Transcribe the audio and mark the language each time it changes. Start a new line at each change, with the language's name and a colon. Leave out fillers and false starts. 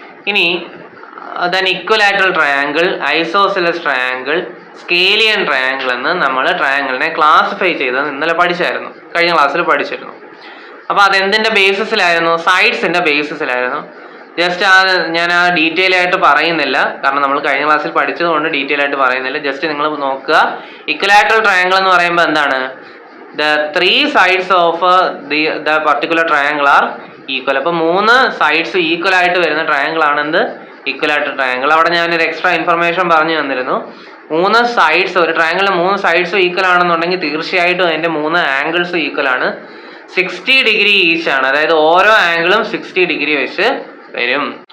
Malayalam: ഇനി equilateral triangle, isosceles triangle, സ്കേലിയൻ triangle എന്ന് നമ്മൾ ട്രയാങ്കിളിനെ ക്ലാസിഫൈ ചെയ്തത് ഇന്നലെ പഠിച്ചായിരുന്നു, കഴിഞ്ഞ ക്ലാസ്സിൽ പഠിച്ചിരുന്നു. അപ്പോൾ അതെന്തിൻ്റെ ബേസിസിലായിരുന്നു? സൈഡ്സിൻ്റെ ബേസിസിലായിരുന്നു. ജസ്റ്റ് ഞാൻ ഡീറ്റെയിൽ ആയിട്ട് പറയുന്നില്ല, കാരണം നമ്മൾ കഴിഞ്ഞ ക്ലാസ്സിൽ പഠിച്ചതുകൊണ്ട് ഡീറ്റെയിൽ ആയിട്ട് പറയുന്നില്ല. ജസ്റ്റ് നിങ്ങൾ നോക്കുക. ഇക്വലാറ്ററൽ ട്രയാങ്കിൾ എന്ന് പറയുമ്പോൾ എന്താണ്?
English: The 3 sides of the particular triangle are equal.
Malayalam: അപ്പോൾ 3 സൈഡ്സ് ഈക്വൽ ആയിട്ട് വരുന്ന ട്രയാങ്കിൾ ആണ് എന്ത്? Equilateral triangle. അവിടെ ഞാനൊരു എക്സ്ട്രാ ഇൻഫർമേഷൻ പറഞ്ഞു തന്നിരുന്നു. 3 സൈഡ്സ്, ഒരു ട്രയാങ്കിളിൽ 3 സൈഡ്സ് ഈക്വൽ ആണെന്നുണ്ടെങ്കിൽ തീർച്ചയായിട്ടും അതിൻ്റെ 3 ആംഗിൾസ് ഈക്വൽ ആണ്. 60 ഡിഗ്രി ഈച്ച് ആണ്. അതായത് ഓരോ ആംഗിളും 60 ഡിഗ്രി വെച്ച് വരും.